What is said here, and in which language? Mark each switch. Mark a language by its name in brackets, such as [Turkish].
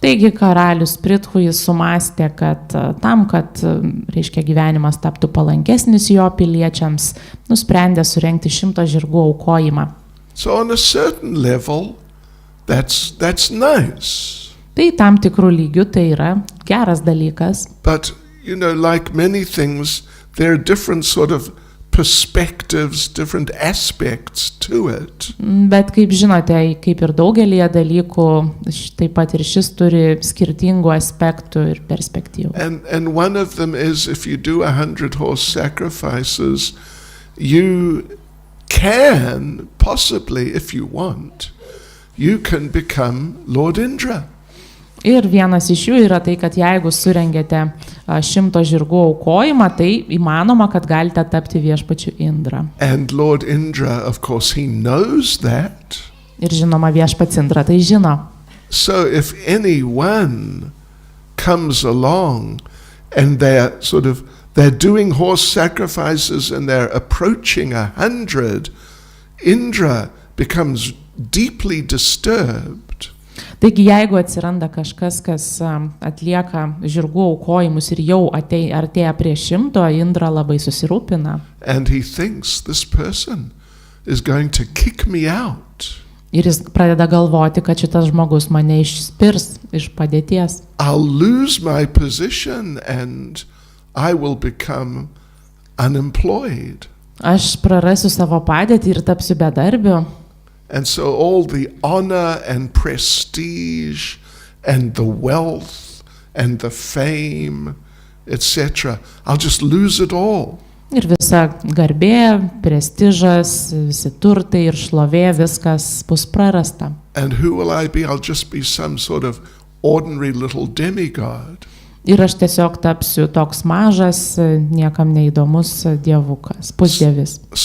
[Lithuanian] Taigi karalius Prithu jis sumastė, kad tam, kad reiškia gyvenimas taptų palankesnis jo piliečiams, nusprendė surengti 100 žirgų aukojimą. [English] So on a certain level, that's nice. [Lithuanian] Tai tam tikrų lygių tai yra geras dalykas. [English] But like many things, there are different sort of perspectives, different aspects to it. [Lithuanian] Bet kaip žinote, kaip ir daugelį dalykų, taip pat ir šis turi skirtingų aspektų ir perspektyvų. [English] And one of them is, if you do 100 horse sacrifices, you can possibly, if you want, you can become Lord Indra. [Lithuanian] Ir vienas iš jų yra tai, kad jeigu surengėte 100 žirgų aukojimą, tai įmanoma, kad galite tapti viešpačiu Indra. [English] And Lord Indra, of course, he knows that. [Lithuanian] Ir žinoma, viešpats Indra tai žino. [English] So if anyone comes along and they're doing horse sacrifices and they're approaching 100, Indra becomes deeply disturbed. [Lithuanian] Taigi, jeigu atsiranda kažkas, kas atlieka žirgų aukojimus ir jau artėja prie 100, Indra labai susirūpina. [English] And he thinks this person is going to kick me out. [Lithuanian] Ir jis pradeda galvoti, kad šitas žmogus mane išspirs iš padėties. [English] I'll lose my position and I will become unemployed. [Lithuanian] Aš prarasiu savo padėtį ir tapsiu bedarbiu. [English] And so all the honor and prestige and the wealth and the fame, etc., I'll just lose it all. [Lithuanian] Ir visa garbė, prestižas, visi turtai ir šlovė, viskas bus prarasta. [English] And who will I be? I'll just be some sort of ordinary little demigod. [Lithuanian] Ir aš tiesiog tapsiu toks mažas, niekam neįdomus dievukas, pusdievis.